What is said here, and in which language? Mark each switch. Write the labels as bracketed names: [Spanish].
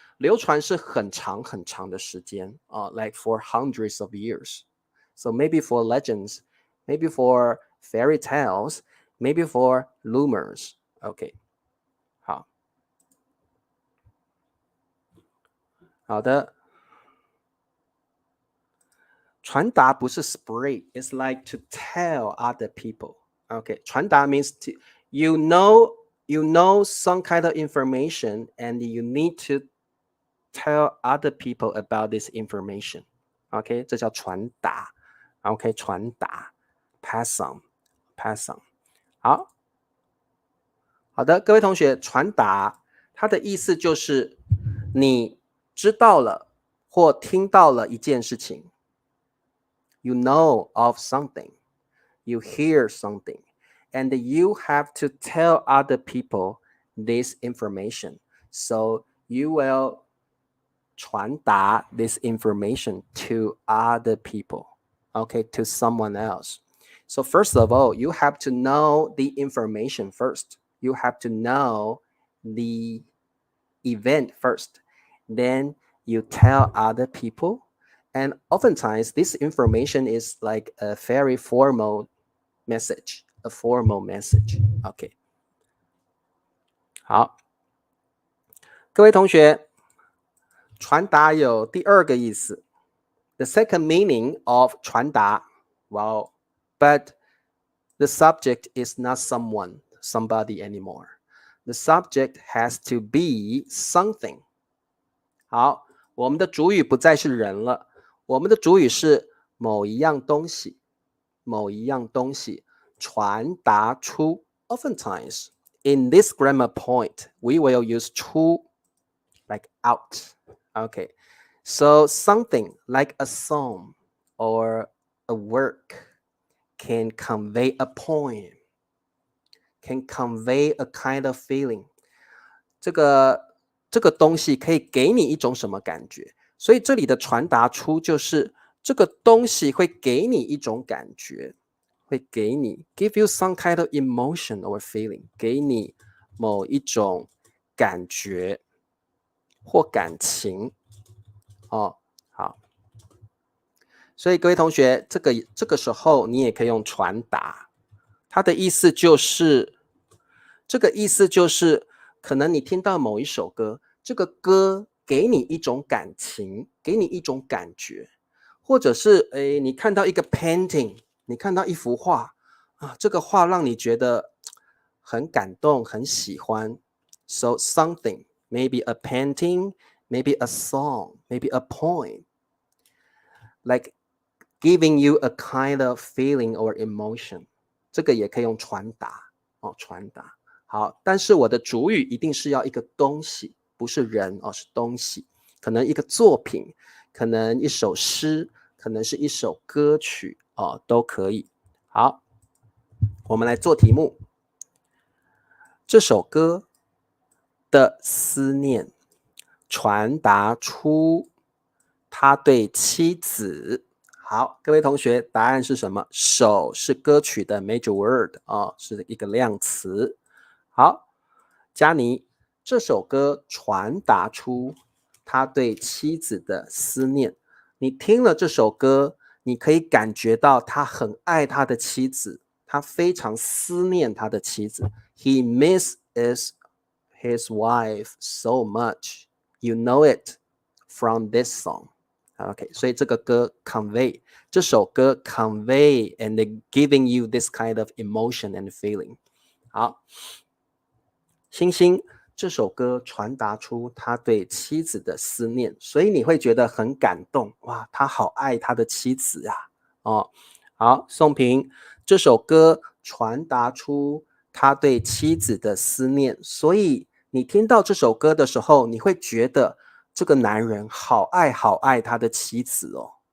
[Chinese] 流传是很长很长的时间 [English] like for hundreds of years. So maybe for legends, maybe for fairy tales, maybe for rumors. [Chinese] OK， 好的。传达不是 [English] spread, it's like to tell other people. Okay, 传达 means to, you know some kind of information and you need to tell other people about this information. [Chinese] Okay, 这叫传达。Okay, 传达 [English] pass on. [Chinese] 好的，各位同学，传达它的意思就是你知道了或听到了一件事情。 [English] You know of something, you hear something, and you have to tell other people this information. So you will 传达 this information to other people, okay, to someone else. So first of all, you have to know the information first. You have to know the event first. Then you tell other people. And oftentimes, this information is like a very formal message, a formal message. [Chinese] OK， 好，各位同学，传达有第二个意思。 [English] The second meaning of 传达 well, but the subject is not somebody anymore. The subject has to be something. [Chinese] 好，我们的主语不再是人了，我们的主语是某一样东西，某一样东西传达出。 [English] Oftentimes, in this grammar point, we will use 出 like out. Okay, so something like a song or a work can convey a poem, can convey a kind of feeling. [Chinese] 这个东西可以给你一种什么感觉？所以这里的传达出就是这个东西会给你一种感觉，会给你 [English] give you some kind of emotion or feeling， [Chinese] 给你某一种感觉或感情好。所以各位同学，这个时候你也可以用传达，它的意思就是这个意思就是可能你听到某一首歌，这个歌给你一种感情，给你一种感觉，或者是你看到一个 painting， 你看到一幅画这个画让你觉得很感动，很喜欢。 [English] So something, maybe a painting, maybe a song, maybe a poem, like giving you a kind of feeling or emotion， [Chinese] 这个也可以用传达传达。好，但是我的主语一定是要一个东西，不是人是东西，可能一个作品，可能一首诗，可能是一首歌曲都可以。好，我们来做题目。这首歌的思念传达出他对妻子。好，各位同学，答案是什么？手是歌曲的 major word 是一个量词。好，佳妮，这首歌传达出他对妻子的思念。你听了这首歌，你可以感觉到他很爱他的妻子，他非常思念他的妻子。 [English] He misses his wife so much. You know it from this song. OK， [Chinese] 所以这个歌 [English] convey， [Chinese] 这首歌 [English] convey and giving you this kind of emotion and feeling。 [Chinese] 好，星星，这首歌传达出他对妻子的思念，所以你会觉得很感动。哇，他好爱他的妻子啊！好，宋平，这首歌传达出他对妻子的思念，所以你听到这首歌的时候，你会觉得这个男人好爱好爱他的妻子哦。